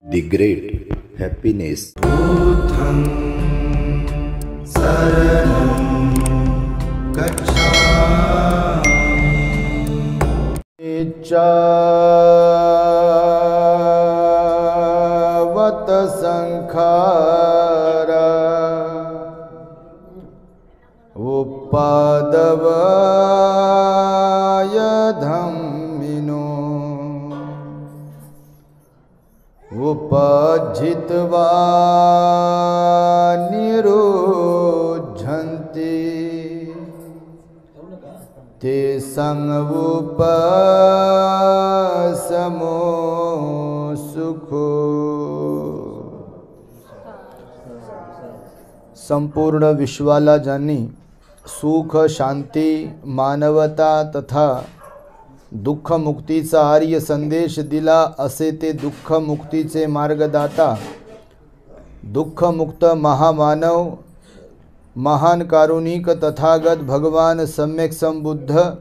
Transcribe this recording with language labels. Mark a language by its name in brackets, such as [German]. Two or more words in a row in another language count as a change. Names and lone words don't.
[English] The great happiness. [Pali] Buddham saranam gacchami. Icchavat sankhara upadavaya dhammino उपजित्वा निरुद्धन्ति ते संगुपशमो सुखो। [Marathi] संपूर्ण विश्वाला ज्यांनी सुख, शांती, मानवता तथा दुःख मुक्तीचा आर्य संदेश दिला असे ते दुःख मुक्तीचे मार्गदाता, दुःखमुक्त महामानव, महान कारुणिक तथागत भगवान सम्यक संबुद्ध